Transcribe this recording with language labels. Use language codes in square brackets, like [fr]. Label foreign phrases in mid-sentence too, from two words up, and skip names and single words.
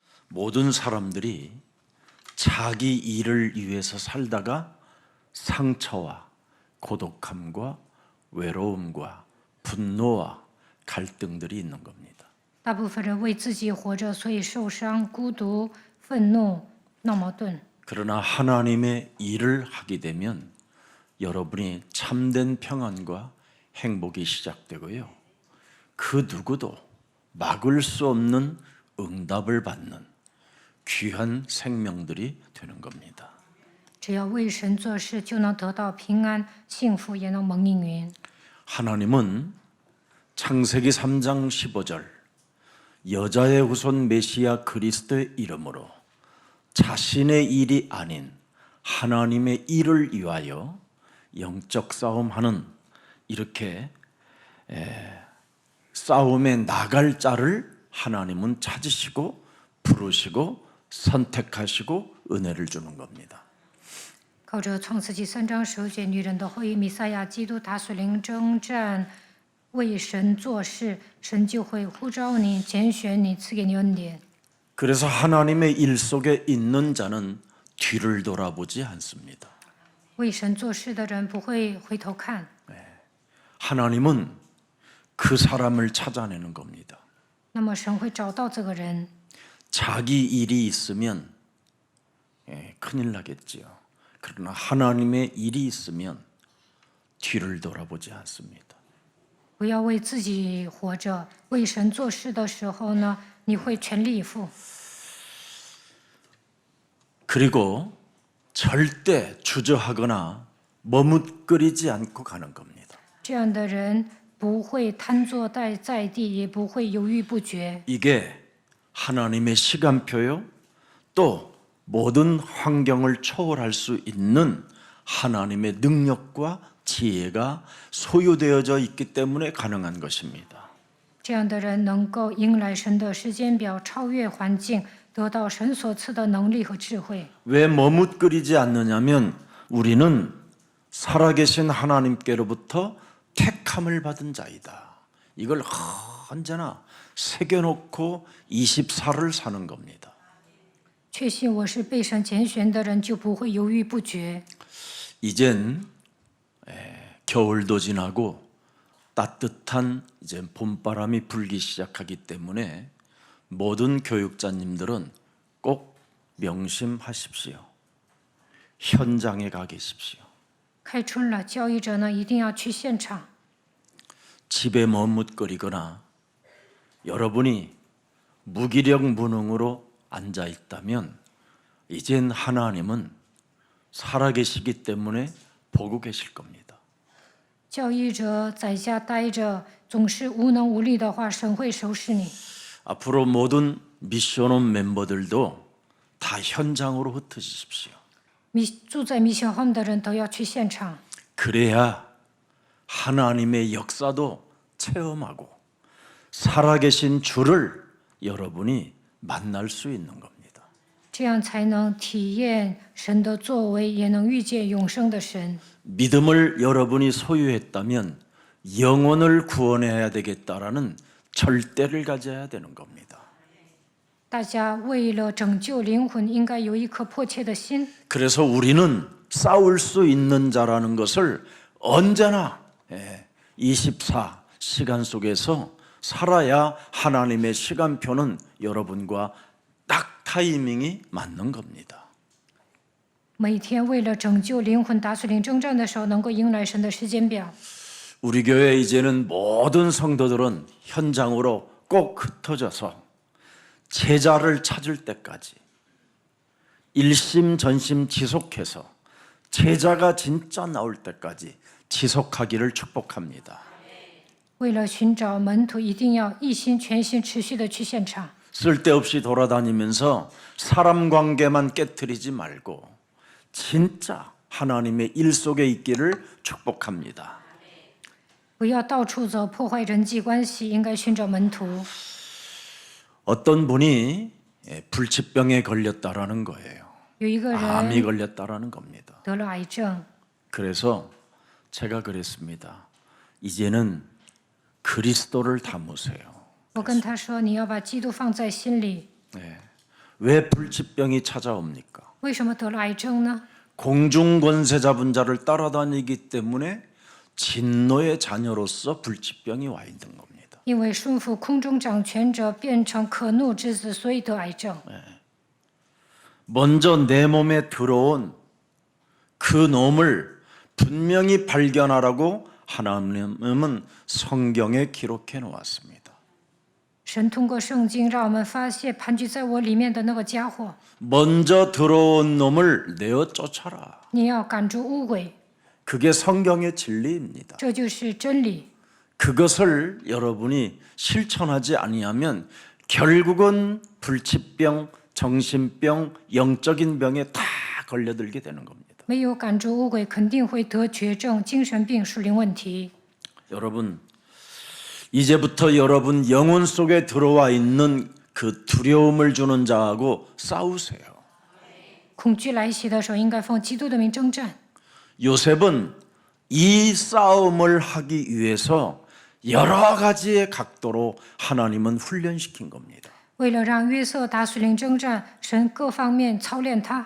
[ko] 모든 사람들이 자기 일을 위해서 살다가 상처와 고독함과 외로움과 분노와 갈등들이 있는 겁니다. [zh] 大部分人为自己活着，所以受伤、孤独、愤怒、闹矛盾。 [ko] 그러나 하나님의 일을 하게 되면 여러분이 참된 평안과 행복이 시작되고요. 그 누구도 막을 수 없는 응답을 받는 귀한 생명들이 되는 겁니다. [zh] 只要为神做事，就能得到平安、幸福，也能蒙应允。 [ko] 하나님은 창세기 3장 15절 여자의 후손 메시아 그리스도의 이름으로 자신의 일이 아닌 하나님의 일을 위하여 영적 싸움하는 이렇게 싸움에 나갈 자를 하나님은 찾으시고 부르시고 선택하시고 은혜를 주는 겁니다. [zh] 靠着创世纪3章15节，女人的后裔弥赛亚基督打水灵征战，为神做事，神就会呼召你、拣选你，赐给你恩典。 [ko] 그래서 하나님의 일 속에 있는 자는 뒤를 돌아보지 않습니다. [zh] 为神做事的人不会回头看， [ko] 하나님은 그 사람을 찾아내는 겁니다. [zh] 那么神会找到这个人。 [ko] 자기 일이 있으면 큰일 나겠지요. 그러나 하나님의 일이 있으면 뒤를 돌아보지 않습니다. [zh] 不要为自己活着，为神做事的时候呢，你会全力以赴。 [ko] 그리고 절대 주저하거나 머뭇거리지 않고 가는 겁니다. [zh] 这样的人不会瘫坐在地，也不会犹豫不决。 [ko] 이게 하나님의 시간표요. 또 모든 환경을 초월할 수 있는 하나님의 능력과 지혜가 소유되어져 있기 때문에 가능한 것입니다. [zh] 这样的人能够迎来神的时间表，超越环境，得到神所赐的能力和智慧。 [ko] 왜 머뭇거리지 않느냐면 우리는 살아계신 하나님께로부터 택함을 받은 자이다. 이걸 언제나 새겨놓고 24를 사는 겁니다. [zh] 确信我是被神拣选的人，就不会犹豫不决。 [ko] 이젠 겨울도 지나고 따뜻한 이제 봄바람이 불기 시작하기 때문에 모든 교육자님들은 꼭 명심하십시오. 현장에 가 계십시오. [zh] 开春了，教育者呢一定要去现场。 [ko] 집에 머뭇거리거나 여러분이 무기력 무능으로 앉아 있다면 이젠 하나님은 살아계시기 때문에 보고 계실 겁니다. [zh] 教育者在家待着，总是无能无力的话，神会收拾你。 [ko] 앞으로 모든 미션홈 멤버들도 다 현장으로 흩어지십시오. [zh] 住在 미션 홈 的人都要去现场， [ko] 그래야 하나님의 역사도 체험하고 살아계신 주를 여러분이 만날 수 있는 겁니다. [zh] 这样才能体验神的作为，也能遇见永生的神。 [ko] 믿음을 여러분이 소유했다면 영혼을 구원해야 되겠다라는 절대를 가져야 되는 겁니다. [zh] 大家为了拯救灵魂，应该有一颗迫切的心。 [ko] 그래서 우리는 싸울 수 있는 자라는 것을 언제나 24 시간 속에서 살아야 하나님의 시간표는 여러분과 딱 타이밍이 맞는 겁니다. [zh] 每天为了拯救灵魂打水灵征战的时候，能够迎来神的时间表。 [ko] 우리 교회 이제는 모든 성도들은 현장으로 꼭 흩어져서 제자를 찾을 때까지 일심전심 지속해서 제자가 진짜 나올 때까지 지속하기를 축복합니다. [zh] 为了寻找门徒，一定要一心全心持续的去现场。 [ko] 쓸데없이 돌아다니면서 사람 관계만 깨트리지 말고 진짜 하나님의 일 속에 있기를 축복합니다. [zh] 不要到处走，破坏人际关系，应该寻找门徒。 [ko] 어떤 분이 불치병에 걸렸다라는 거예요. [zh] 有一个 [ko] 암이 [zh] 人 [ko] 걸렸다라는 겁니다. [zh] 得了癌症， [ko] 그래서 제가 그랬습니다. 이제는 그리스도를 담으세요. [zh] 我跟他说：“你要把基督放在心里。 [ko] 네. 왜 불치병이 찾아옵니까? [zh] 为什么得了癌症呢？ [ko] 공중권세 잡은 자를 따라다니기 때문에 진노의 자녀로서 불치병이 와 있는 겁니다. [zh] 因为顺服空中掌权者，变成可怒之子，所以得癌症。 [ko] 먼저 내 몸에 들어온 그 놈을 분명히 발견하라고 하나님은 성경에 기록해 놓았습니다. [zh] 神通过圣经让我们发现盘踞在我里面的那个家伙， [ko] 먼저 들어온 놈을 내어 쫓아라. [zh] 你要赶逐污鬼， [ko] 그게 성경의 진리입니다. [zh] 这就是真理。 [ko] 그것을 여러분이 실천하지 아니하면 결국은 불치병, 정신병, 영적인 병에 다 걸려들게 되는 겁니다. [zh] 没有赶逐污鬼，肯定会得绝症、精神病、属灵问题。 [ko] 여러분, 이제부터 여러분 영혼 속에 들어와 있는 그 두려움을 주는 자하고 싸우세요. [zh] 恐惧来袭的时候，应该奉基督的名征战。 [ko] 요셉은 이 싸움을 하기 위해서 여러 가지의 각도로 하나님은 훈련시킨 겁니다. [zh] 为了让约瑟打属灵征战，神各方面操练他。